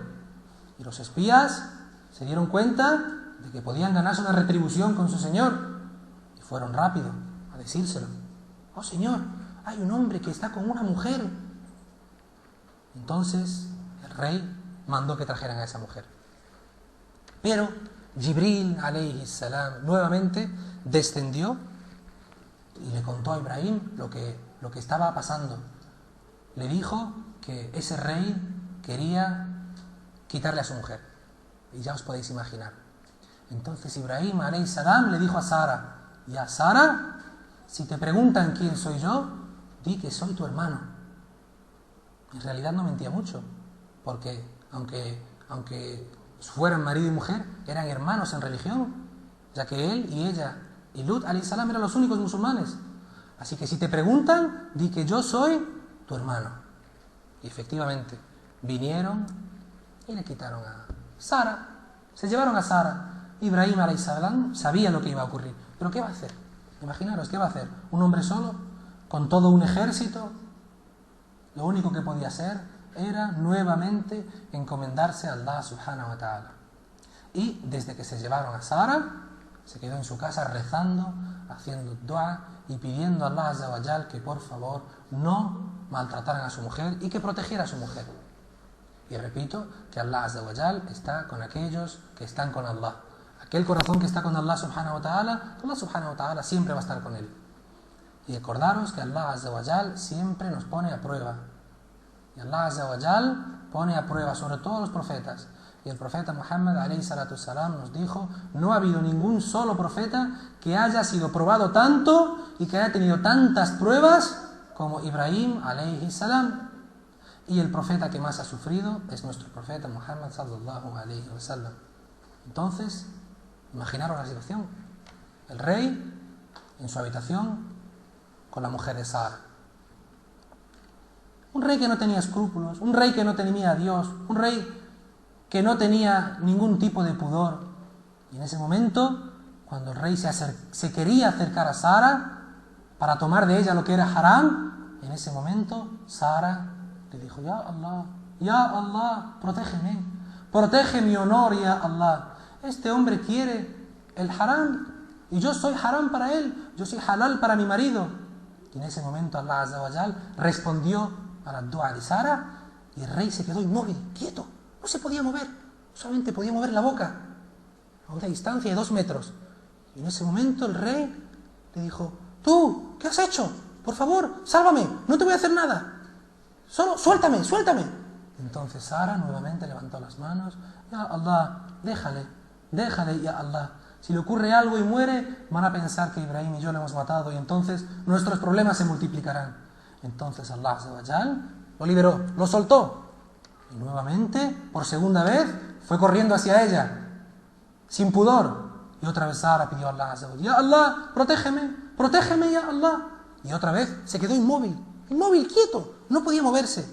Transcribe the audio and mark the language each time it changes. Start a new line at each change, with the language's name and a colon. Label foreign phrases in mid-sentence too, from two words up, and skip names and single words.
Spanish: Y los espías se dieron cuenta de que podían ganarse una retribución con su señor. Y fueron rápido a decírselo. Oh señor, hay un hombre que está con una mujer. Entonces el rey mandó que trajeran a esa mujer. Pero Jibril
Arabic: عليه السلام
Spanish: nuevamente descendió y le contó a Ibrahim lo que estaba pasando. Le dijo que ese rey quería quitarle a su mujer. Y ya os podéis imaginar. Entonces Ibrahim
Arabic: عليه السلام
Spanish: le dijo a Sara: ya Sara, si te preguntan quién soy yo, di que soy tu hermano. En realidad no mentía mucho, porque aunque fueran marido y mujer, eran hermanos en religión, ya que él y ella y Lut
Arabic: عليه السلام
Spanish: eran los únicos musulmanes. Así que si te preguntan, di que yo soy tu hermano. Y efectivamente vinieron y le quitaron a Sara. Se llevaron a Sara. Ibrahim
Arabic: عليه السلام
Spanish: sabía lo que iba a ocurrir. ¿Pero qué va a hacer? Imaginaros, ¿qué va a hacer? Un hombre solo, con todo un ejército. Lo único que podía hacer era nuevamente encomendarse a Allah
Arabic: سبحانه وتعالى.
Spanish: Y desde que se llevaron a Sara, se quedó en su casa rezando, haciendo dua y pidiendo a Allah
Arabic: عز وجل
Spanish: que por favor no maltrataran a su mujer y que protegiera a su mujer. Y repito que Allah
Arabic: عز وجل
Spanish: está con aquellos que están con Allah. Aquel corazón que está con Allah
Arabic: سبحانه وتعالى
Spanish: siempre va a estar con él. Y acordaros que Allah
Arabic: عز وجل
Spanish: siempre nos pone a prueba. Y Allah
Arabic: عز وجل
Spanish: pone a prueba sobre todos los profetas. Y el profeta Muhammad
Arabic: عليه الصلاة السلام
Spanish: nos dijo: no ha habido ningún solo profeta que haya sido probado tanto y que haya tenido tantas pruebas como Ibrahim
Arabic: عليه السلام.
Spanish: Y el profeta que más ha sufrido es nuestro profeta Muhammad
Arabic: صلى الله عليه وسلم.
Spanish: Entonces, imaginaros la situación. El rey en su habitación con la mujer de Sara. Un rey que no tenía escrúpulos, un rey que no temía a Dios, un rey que no tenía ningún tipo de pudor. Y en ese momento, cuando el rey se quería acercar a Sara para tomar de ella lo que era haram, en ese momento Sara le dijo:
Arabic: يا الله,
Spanish: protege mi honor,
Arabic: يا الله.
Spanish: Este hombre quiere el haram y yo soy haram para él, yo soy halal para mi marido. Y en ese momento Allah
Arabic: عز وجل
Spanish: respondió a la dua de Sara y el rey se quedó inmóvil, quieto. No se podía mover, solamente podía mover la boca a una distancia de 2 metros. Y en ese momento el rey le dijo: tú, ¿qué has hecho? Por favor, sálvame, no te voy a hacer nada. Solo suéltame. Entonces Sara nuevamente levantó las manos:
Arabic: يا الله,
Spanish: déjale,
Arabic: يا الله.
Spanish: Si le ocurre algo y muere, van a pensar que Ibrahim y yo le hemos matado y entonces nuestros problemas se multiplicarán. Entonces Allah
Arabic: عز وجل
Spanish: lo liberó, lo soltó. Y nuevamente, por segunda vez, fue corriendo hacia ella, sin pudor. Y otra vez Sara pidió a Allah
Arabic: عز وجل: يا الله,
Spanish: protégeme,
Arabic: يا الله.
Spanish: Y otra vez se quedó inmóvil, quieto, no podía moverse.